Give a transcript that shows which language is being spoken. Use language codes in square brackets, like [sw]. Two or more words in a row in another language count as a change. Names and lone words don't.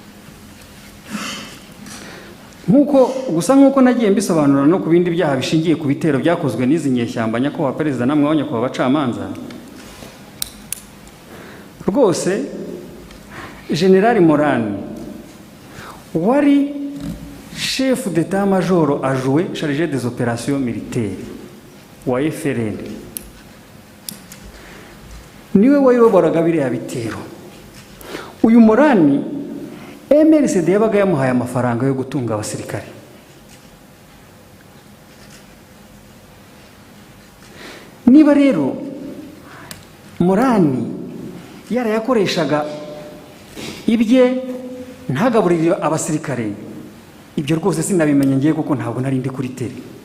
[rw] Nk'uko nagiye mbisobanura no ku bindi byaha bishingiye ku bitero byakozwe n'izi nyeshyamba nyakubahwa perezida namwe abanyakubahwa abacamanza, rwose General Morani wari [fr] chef d'état major adjoint chargé des opérations militaires [rw] wa FRN niwe wayoboraga biriya bitero. Uyu Morani MRCD yabaga yamuhaye amafaranga yo gutunga abasirikare. Niba rero Morani yarayakoreshaga ibye ntagaburire abasirikare, ibyo rwose sinabimenye ngiye kuko ntabwo nari ndi kuri tele.